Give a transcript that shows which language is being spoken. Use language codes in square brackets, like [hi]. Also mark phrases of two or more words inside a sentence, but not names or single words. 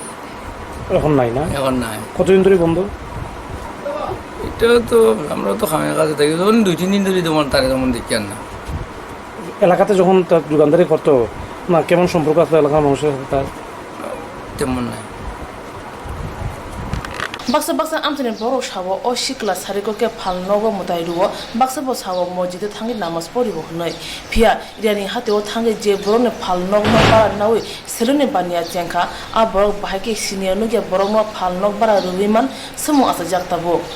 [bn] এখন নাই না? এখন নাই। কতদিন ধরে বন্ধ? এটা তো আমরা তো খামের কাছে থাকি, তখন 2-3 দিন ধরে তোমার তারে তেমন দেখি আর না। এলাকাতে যখন তার দোকানদারি করতো না, কেমন সম্পর্ক আছে এলাকার মানুষের সাথে তার? তেমন নাই। [trp] baksa baksa amtene boro shawo o shikla sariko ke phalnogo mutai ruo baksa bo shawo mojide thangi namas pori bo hnoi phia irani hate o thangi je borone phalnog no para nawi selone bania chengkha a borok bahake senior no ge borok no phalnog bara ruwiman samu asa jaktabo